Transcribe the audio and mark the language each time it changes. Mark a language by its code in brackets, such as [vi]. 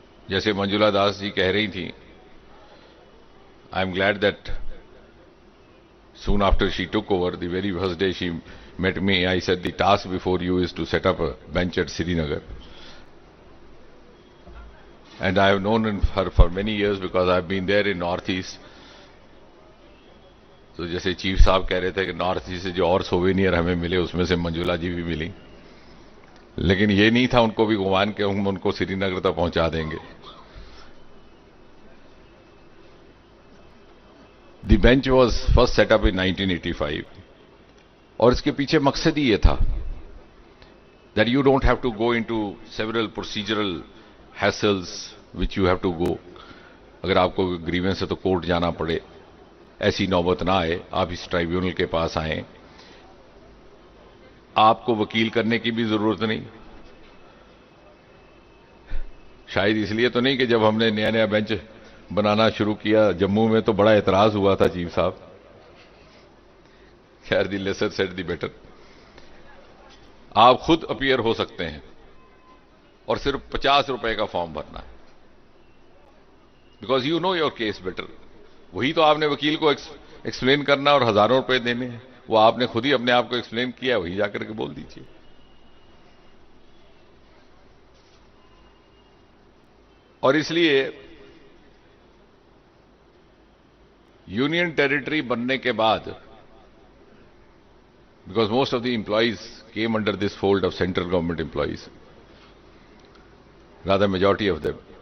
[hi] जैसे मंजुला दास जी कह रही थी, [en] I am glad that soon after she took over, the very first day she met me, I said the task before you is to set up a bench at Srinagar. And I have known her for many years because I have been there in Northeast. [hi] तो जैसे chief साहब कह रहे थे कि north east से जो और सोवेनियर हमें मिले उसमें से मंजुला जी भी मिली. लेकिन ये नहीं था उनको भी गुमान के हम उनको श्रीनगर तक पहुंचा देंगे। [en] the bench was first set up in 1985 [hi] और इसके पीछे मकसद ही ये था [en] that you don't have to go into several procedural hassles which you have to go। [hi] अगर आपको ग्रीवेंस है तो कोर्ट जाना पड़े, ऐसी नौबत ना आए, आप इस ट्राइब्यूनल के पास आए, आपको वकील करने की भी जरूरत नहीं। शायद इसलिए तो नहीं कि जब हमने नया नया बेंच बनाना शुरू किया जम्मू में तो बड़ा एतराज हुआ था चीफ साहब। खैर, [en] The lesser said the better. [hi] आप खुद अपीयर हो सकते हैं और सिर्फ 50 रुपए का फॉर्म भरना है, [en] Because you know your case better. [hi] वही तो आपने वकील को एक्सप्लेन करना और हजारों रुपए देने हैं, वो आपने खुद ही अपने आप को एक्सप्लेन किया, वही जाकर के बोल दीजिए। और इसलिए यूनियन टेरिटरी बनने के बाद, [en] because most of the employees came under this fold of central government employees, rather majority of them.